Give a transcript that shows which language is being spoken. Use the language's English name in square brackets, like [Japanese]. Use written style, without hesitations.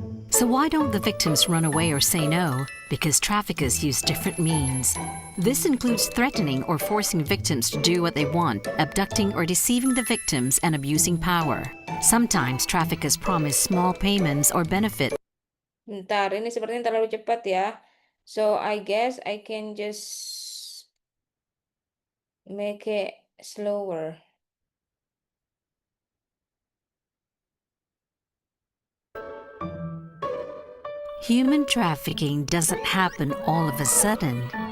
[English] So why don't the victims run away or say no? Because traffickers use different means. This includes threatening or forcing victims to do what they want, abducting or deceiving the victims, and abusing power. Sometimes traffickers promise small payments or benefits. [Indonesian] Bentar, ini sepertinya terlalu cepat ya. [English] So I guess I can just make it slower. Human trafficking doesn't happen all of a sudden.